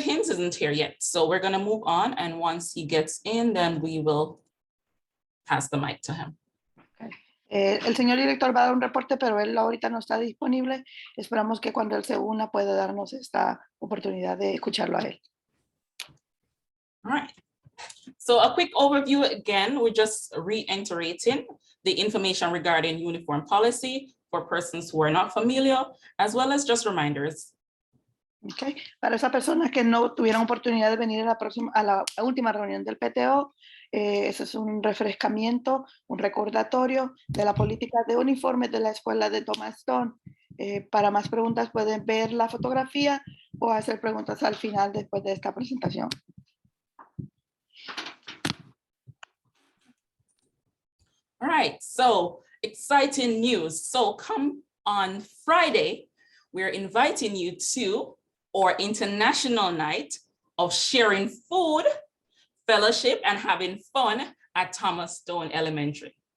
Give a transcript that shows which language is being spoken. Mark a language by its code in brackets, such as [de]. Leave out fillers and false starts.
[en] Hinz isn't here yet, so we're going to move on, and once he gets in, then we will pass the mic to him. [es] El señor director va a dar un reporte, pero él ahorita no está disponible. Esperamos que cuando él se una pueda darnos esta oportunidad de escucharlo a él. [en] All right. So a quick overview again, we're just reiterating the information regarding uniform policy for persons who are not familiar, as well as just reminders. Okay. [es] Para esas personas que no tuvieron oportunidad de venir a la última reunión del PTO, eso es un refrescamiento, un recordatorio de la política de uniformes de la escuela de Thomas Stone. Para más preguntas pueden ver la fotografía o hacer preguntas al final después de esta presentación. [en] All right, so exciting news. So come on Friday, we're inviting you to our international night of sharing food, fellowship, and having fun at Thomas Stone Elementary.